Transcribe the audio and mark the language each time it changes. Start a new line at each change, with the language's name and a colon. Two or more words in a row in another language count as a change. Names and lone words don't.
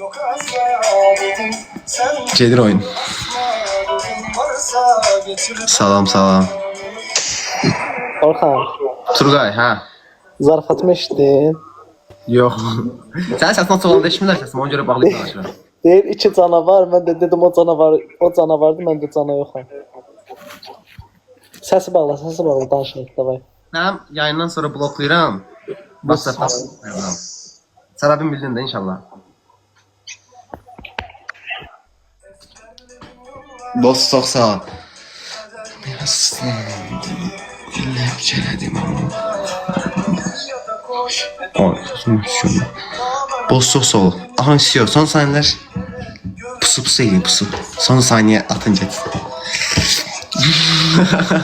Azerbaijani: Gedir oyun. Salam, salam. Orhan, Turgay, ha? zarafatımı eşitdin. Yox. Sənin səsin açıq olanda eşitmirlər səsimi, ona görə bağlayıb danışıram. Deyir 2 canavar,
Turkish: ben de dedim
Azerbaijani: o canavardı,
Turkish: ben de
Azerbaijani: cana yoxam. Səsi bağla, danışırıq, davay. Mən yayından sonra bloklayıram. WhatsApp-dan. Səbəbini bildin də inşallah. Boss çox sağ ol. Biraz elədim ama. Ay, sözüm. Boss çox sağ ol. Aha,
Turkish: istiyor. Son saniyeler.
Azerbaijani: Pusu eləyin, pusu.
Turkish: Son saniye atınca.